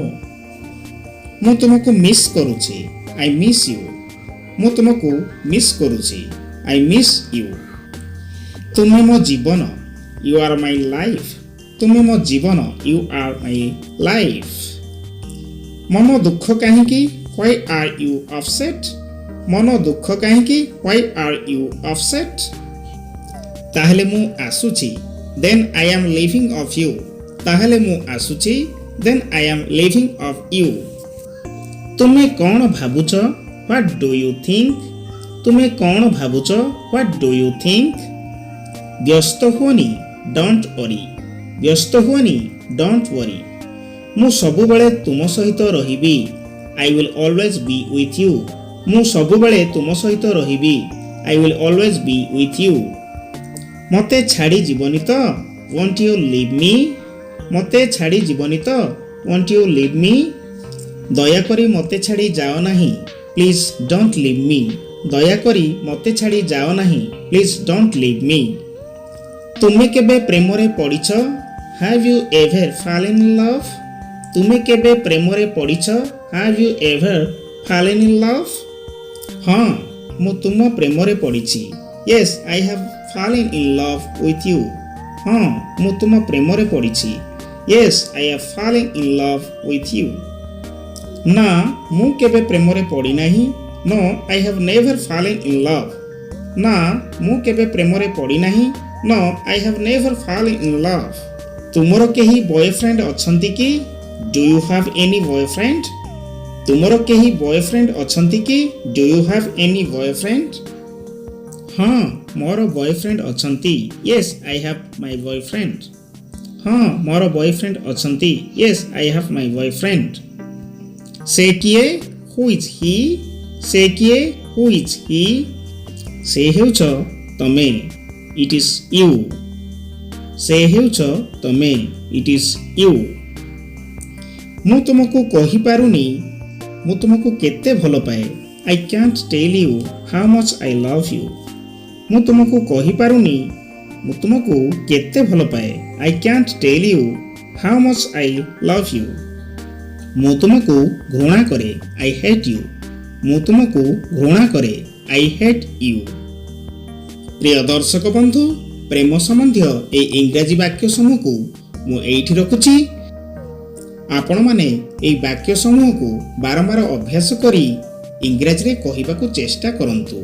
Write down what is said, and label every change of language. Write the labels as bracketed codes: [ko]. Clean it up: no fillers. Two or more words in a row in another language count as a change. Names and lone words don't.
[or] ମୁଁ ତୁମକୁ ମିସ୍ କରୁଛି, [en] I miss you. [or] ମୁଁ ତୁମକୁ ମିସ୍ କରୁଛି, [en] I miss you. [or] ତୁମେ ମୋ ଜୀବନ, [en] you are my life. [or] ତୁମେ ମୋ ଜୀବନ, [en] you are my life. [or] ମନ ଦୁଃଖ କାହିଁକି, [en] why are you upset? [or] ମନ ଦୁଃଖ କାହିଁକି, [en] why are you upset? [or] ତାହେଲେ ମୁଁ ଆସୁଛି, [en] then I am leaving of you. [or] ତାହେଲେ ମୁଁ ଆସୁଛି, [en] then I am leaving of you. [or] ତୁମେ କ'ଣ ଭାବୁଛ, [en] what do you think? [or] ତୁମେ କ'ଣ ଭାବୁଛ, [en] what do you think? [or] ବ୍ୟସ୍ତ ହୁଅନି, [en] don't worry. [or] ବ୍ୟସ୍ତ ହୁଅନି, [en] don't worry. [or] ମୁଁ ସବୁବେଳେ ତୁମ ସହିତ ରହିବି, [en] I will always be with you. [or] ମୁଁ ସବୁବେଳେ ତୁମ ସହିତ ରହିବି, [en] I will always be with you. [or] ମୋତେ ଛାଡ଼ି ଯିବନି ତ, [en] won't you leave me? [or] ମୋତେ ଛାଡ଼ି ଯିବନି ତ, [en] won't you leave me? [or] ଦୟାକରି ମୋତେ ଛାଡ଼ି ଯାଅ ନାହିଁ, [en] please don't leave me. [or] ଦୟାକରି ମୋତେ ଛାଡ଼ି ଯାଅ ନାହିଁ, [en] please don't leave me. [or] ତୁମେ କେବେ ପ୍ରେମରେ ପଡ଼ିଛ, [en] have you ever fallen in love? [or] ତୁମେ କେବେ ପ୍ରେମରେ ପଡ଼ିଛ, [en] have you ever fallen in love? [or] ହଁ ମୁଁ ତୁମ ପ୍ରେମରେ ପଡ଼ିଛି, [en] yes I have fallen in love with you. [or] ହଁ ମୁଁ ତୁମ ପ୍ରେମରେ ପଡ଼ିଛି, [en] yes I have fallen in love with you. [or] ନା ମୁଁ କେବେ ପ୍ରେମରେ ପଡ଼ିନାହିଁ, [en] no I have never fallen in love. [or] ନା ମୁଁ କେବେ ପ୍ରେମରେ ପଡ଼ିନାହିଁ, [en] no I have never fallen in love. [or] ତୁମର କେହି ବୟଫ୍ରେଣ୍ଡ ଅଛନ୍ତି କି, [en] do you have any boyfriend? [or] ତୁମର କେହି ବୟଫ୍ରେଣ୍ଡ ଅଛନ୍ତି କି, [en] do you have any boyfriend? [or] ହଁ ମୋର ବୟଫ୍ରେଣ୍ଡ ଅଛନ୍ତି, [en] yes I have my boyfriend. [or] ହଁ ମୋର ବୟଫ୍ରେଣ୍ଡ ଅଛନ୍ତି, [en] yes I have my boyfriend. [or] ସେ କିଏ, [en] who is he? [or] ସେ କିଏ, [en] who is he? [or] ସେ ହେଉଛ ତମେ, [en] it is you. [or] ସେ ହେଉଛ ତମେ, [en] it is you. [or] ମୁଁ ତୁମକୁ କହିପାରୁନି ମୁଁ ତୁମକୁ କେତେ ଭଲ ପାଏ, [en] I can't tell you how much I love you. [or] ମୁଁ ତୁମକୁ କହିପାରୁନି ମୁଁ ତୁମକୁ କେତେ ଭଲ ପାଏ, [en] I can't tell you how much I love you. [or] ମୁଁ ତୁମକୁ ଘୃଣା କରେ [en] I hate you. [or] ମୁଁ ତୁମକୁ ଘୃଣା କରେ [en] I hate you. [or] ପ୍ରିୟ ଦର୍ଶକ ବନ୍ଧୁ, ପ୍ରେମ ସମ୍ବନ୍ଧୀୟ ଏହି ଇଂରାଜୀ ବାକ୍ୟ ସମୂହକୁ ମୁଁ ଏଇଠି ରଖୁଛି। ଆପଣମାନେ ଏହି ବାକ୍ୟ ସମୂହକୁ ବାରମ୍ବାର ଅଭ୍ୟାସ କରି ଇଂରାଜୀରେ କହିବାକୁ ଚେଷ୍ଟା କରନ୍ତୁ।